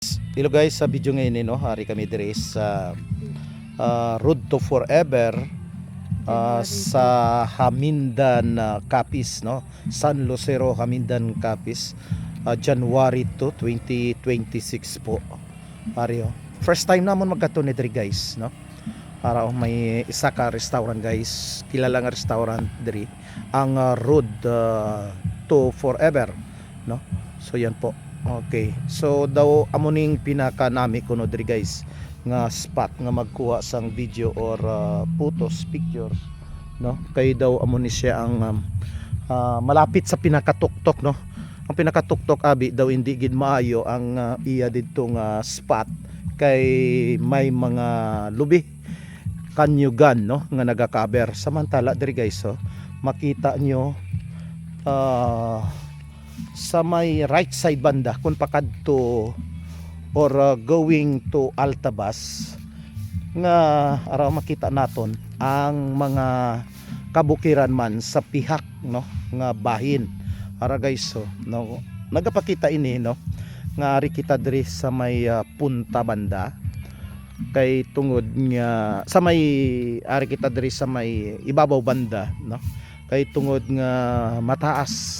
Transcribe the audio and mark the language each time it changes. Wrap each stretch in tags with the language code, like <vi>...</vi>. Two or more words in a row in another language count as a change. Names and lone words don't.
<en>Hello guys,</en> <hil>sa video ngayon no, hari kami dire sa Road to Forever sa Hamindan, Capiz no, San Lucero, Hamindan, Capiz, January 2, 2026 po. Hari</hil> <en>first time</en> <hil>namon magkato ni dire guys no. Para may isa ka restaurant guys, kilala nga restaurant dire ang Road to Forever no. So yan po. Okay, so daw amuning pinaka nami kuno diri guys nga spot nga magkuha sang video</hil> <en>or photos, pictures</en> <hil>no. Kay daw amo ni siya ang malapit sa pinakatuktok no. Ang pinakatuktok abi daw hindi gid maayo ang iya didto nga spot kay may mga lubi kanyugan no nga naga-cover. Samantala diri guys makita nyo sa may</hil> <en>right side</en> <hil>banda kung pakadto</hil> <en>or going to</en> <hil>Altabas nga araw makita naton ang mga kabukiran man sa pihak no nga bahin. Ara guys no nagapakita ini no nga ari kita diri sa may punta banda kay tungod nga sa may ari kita diri sa may ibabaw banda no kay tungod nga mataas.</hil>